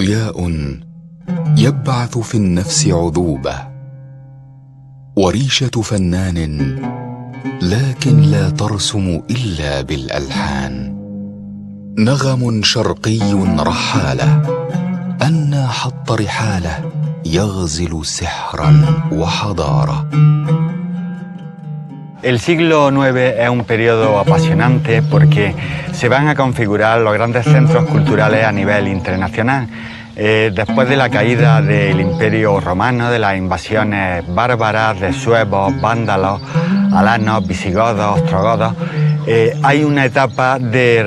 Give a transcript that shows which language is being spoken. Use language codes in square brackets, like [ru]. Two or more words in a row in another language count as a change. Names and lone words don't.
[ar] داء يبعث في النفس عذوبة، وريشة فنان لكن لا ترسم إلا بالألحان، نغم شرقي رحالة أنى حط رحاله يغزل سحرا وحضارة. [es] El siglo IX es un periodo apasionante porque se van a configurar los grandes centros culturales a nivel internacional. Después de la caída del Imperio Romano, de las invasiones bárbaras de suevos, vándalos, alanos, visigodos, ostrogodos, hay una etapa de